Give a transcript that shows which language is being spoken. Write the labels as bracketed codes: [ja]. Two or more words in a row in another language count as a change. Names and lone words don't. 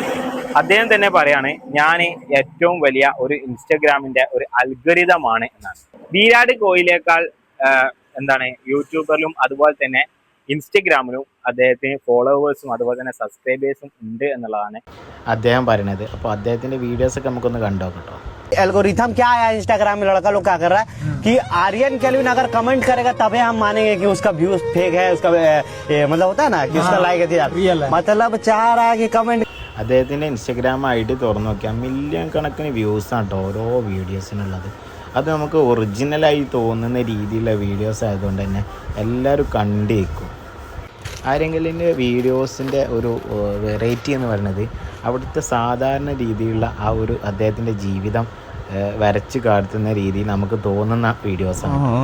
[ml] അദ്ദേഹം തന്നെ പറയാണ്, ഞാൻ ഏറ്റവും വലിയ ഒരു ഇൻസ്റ്റാഗ്രാമിന്റെ ഒരു അൽഗോരിതമാണ് എന്നാണ്. വിരാട് കോഹ്ലിയേക്കാൾ യൂട്യൂബറിലും അതുപോലെ തന്നെ ഇൻസ്റ്റഗ്രാമിലും അദ്ദേഹത്തിന് ഫോളോവേഴ്സും അതുപോലെ തന്നെ സബ്സ്ക്രൈബേഴ്സും ഉണ്ട് എന്നുള്ളതാണ് അദ്ദേഹം പറയുന്നത്. അപ്പോൾ അദ്ദേഹത്തിന്റെ വീഡിയോസ് ഒക്കെ നമുക്കൊന്ന് കണ്ടോ കേട്ടോ. [hi] एल्गोरिथम क्या है इंस्टाग्राम में, लड़का लोग क्या कर रहा है कि आर्यन केल्विन अगर कमेंट करेगा तभी हम मानेंगे कि उसका व्यूज फेक है, उसका मतलब होता है ना कि उसका लाइक है, मतलब चाह रहा है कि कमेंट. [ml] അദ്ദേഹത്തിൻ്റെ ഇൻസ്റ്റഗ്രാം ഐ ഡി തുറന്നു നോക്കിയാൽ മില്യൺ കണക്കിന് വ്യൂസാണ് കേട്ടോ ഓരോ വീഡിയോസിനുള്ളത്. അത് നമുക്ക് ഒറിജിനലായി തോന്നുന്ന രീതിയിലുള്ള വീഡിയോസ് ആയതുകൊണ്ട് തന്നെ എല്ലാവരും കണ്ടേക്കും. ആരെങ്കിലും വീഡിയോസിൻ്റെ ഒരു വെറൈറ്റി എന്ന് പറയുന്നത് അവിടുത്തെ സാധാരണ രീതിയിലുള്ള ആ ഒരു അദ്ദേഹത്തിൻ്റെ ജീവിതം വരച്ച് കാട്ടുന്ന രീതിയിൽ നമുക്ക് തോന്നുന്ന വീഡിയോസാണ്.